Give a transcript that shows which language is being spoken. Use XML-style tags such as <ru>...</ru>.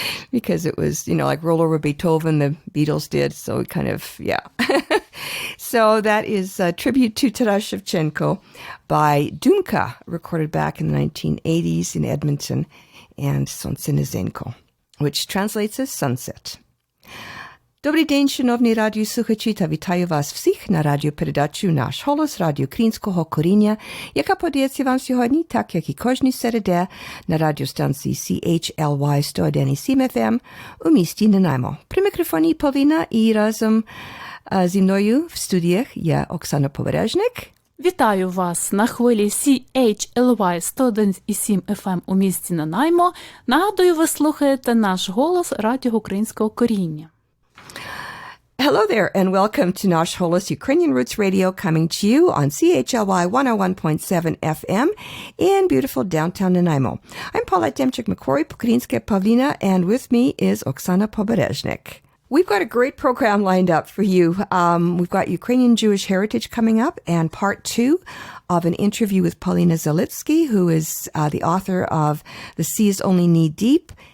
<en>Because it was, like Rollover Beethoven, the Beatles did. So it kind of, yeah. So that is a tribute to Taras Shevchenko by Dumka, recorded back in the 1980s in Edmonton, and Sonce Nezenko, which translates as sunset.</en> <uk>Добрий день, шановні радіослухачі, та вітаю вас всіх на радіопередачу «Наш Холос» радіо Українського коріння, яка подається вам сьогодні, так як і кожній середе, на радіостанції CHLY 101,7 FM у місті Nanaimo. При мікрофоні Павліна і разом зі мною в студіях є Оксана Побережник. Вітаю вас на хвилі CHLY 101,7 FM у місті Нанаймо. Нагадую, ви слухаєте «Наш голос» радіо Українського коріння.</uk> <en>Hello there, and welcome to Nash Holos Ukrainian Roots Radio, coming to you on CHLY 101.7 FM in beautiful downtown Nanaimo. I'm Paulette Demchik-McCrory, Pokrinska Pavlina, and with me is Oksana Poberezhnik. We've got a great program lined up for you. We've got Ukrainian Jewish heritage coming up, and part 2 of an interview with Paulina Zalitsky, who is the author of The Sea is Only Knee Deep.</en>